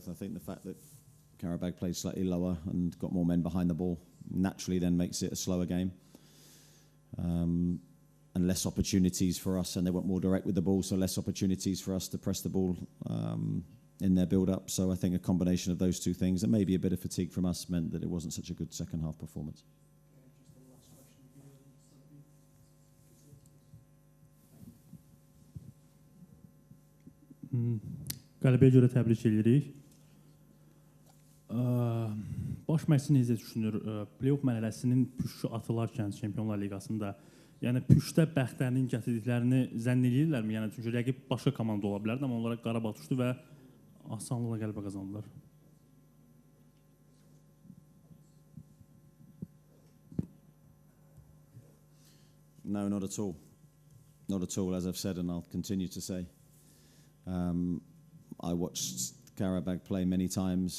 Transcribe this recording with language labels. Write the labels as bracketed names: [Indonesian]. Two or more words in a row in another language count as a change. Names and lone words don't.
[English] I think the fact that Karabakh played slightly lower and got more men behind the ball naturally then makes it a slower game. And less opportunities for us, and they went more direct with the ball, so less opportunities for us to press the ball in their build-up. So I think a combination of those two things, and maybe a bit of fatigue from us, meant that it wasn't such a good second half performance. [Azerbaijani] Qələbəyə görə təbrik edirik. Baş məşqçi necə düşünür? Playoff mərhələsinin püşü atılarkən Çempionlar Liqasında, yəni püşdə bəxtlərinin gətirdiklərini zənn edirlərmi? Yəni çünki rəqib başqa komanda ola bilərdi, amma onlara Qarabağ düşdü və asanlıqla qələbə qazandılar. [English] No, not at all. Not at all, as I've said, and I'll continue to say. I watched Karabakh play many times.